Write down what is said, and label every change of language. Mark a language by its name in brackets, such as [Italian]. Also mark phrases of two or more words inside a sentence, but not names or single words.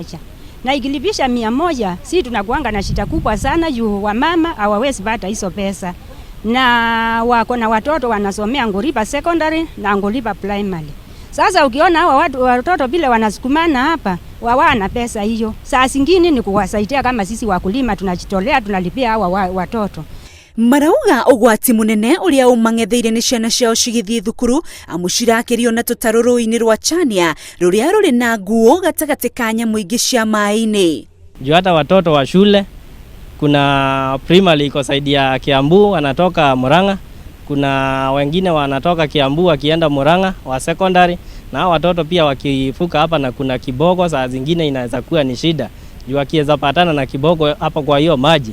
[Swahili] Na ikilipisha 100, sisi tunakuanga na shida kubwa sana juu wa mama hawawezi pata hizo pesa. Na wako na watoto wanasomea Ngolipa secondary na Ngolipa primary. Sasa ukiona hawa watoto bila wanasukumana hapa, wana pesa hiyo. Saa zingine ni kuwasaidia kama sisi wakulima tunajitolea tunalipia hawa watoto. [Kikuyu] Marauga ugwati munene uria umangetheire ni ciana ciao cigithie thukuru amucirakirio na tutaro rũĩ-inĩ rwa Chania ruria ruri na nguo gatagati ka nyamu ingi cia maĩ-inĩ. [Swahili] Juu hata watoto wa shule, kuna primary iko saidi ya Kiambu wanatoka Murang'a, kuna wengine wanatoka Kiambu wakienda Murang'a wa secondary, na watoto pia wakifuka hapa na kuna kibogo, saa zingine inaweza kuwa ni shida juu akiweza patana na kibogo hapa kwa hiyo maji.